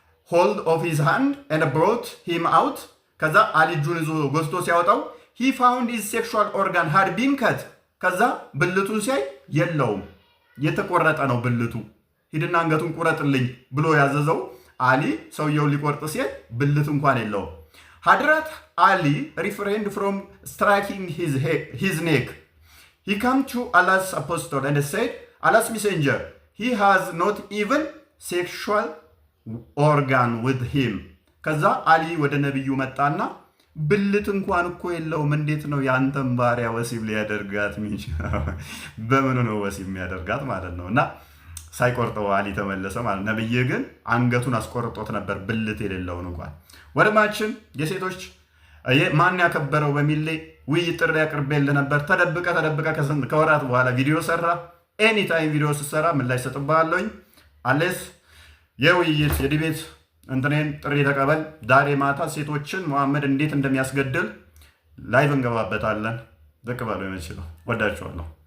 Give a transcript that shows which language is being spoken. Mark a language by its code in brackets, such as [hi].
[en] hold of his hand and brought him out, [am] ከዛ አሊ እጁን ይዞ ጎትቶ ሲያወጣው [en] he found his sexual organ had been cut። [am] ከዛ ብልቱን ሲያይ የለውም፣ የተቆረጠ ነው ብልቱ። ሂድና አንገቱን ቁረጥልኝ ብሎ ያዘዘው አሊ ሰውየው ሊቆርጥ ሲል ብልት እንኳን የለውም። [en] Hadrat Ali refrained from striking his neck. He came to Allah's apostle and said, Allah's messenger, he has not even sexual organ with him. [am] ከዛ አሊ ወደ ነብዩ መጣና ብልት እንኳን እኮ የለውም፣ እንዴት ነው ያንተን ባሪያ ወሲብ ሊያደርጋት የሚችለው? በምኑ ነው ወሲብ የሚያደርጋት ማለት ነው። እና ሳይቆርጠው አሊ ተመለሰ ማለት። ነብይ ግን አንገቱን አስቆርጦት ነበር ብልት የሌለውን እንኳን። ወደማችን የሴቶች ማን ያከበረው በሚል ላይ ውይይት ጥሪ አቅርቤልህ ነበር። ተደብቀ ከወራት በኋላ ቪዲዮ ሰራ። ኤኒታይም ቪዲዮ ስትሰራ ምላሽ ሰጥብሃለሁኝ። አሌስ የውይይት የዲቤት እንትኔን ጥሪ ተቀበል። ዛሬ ማታ ሴቶችን መሐመድ እንዴት እንደሚያስገድል ላይቭ እንገባበታለን። ዝቅ በሉ የምችለው። ወዳችኋለሁ።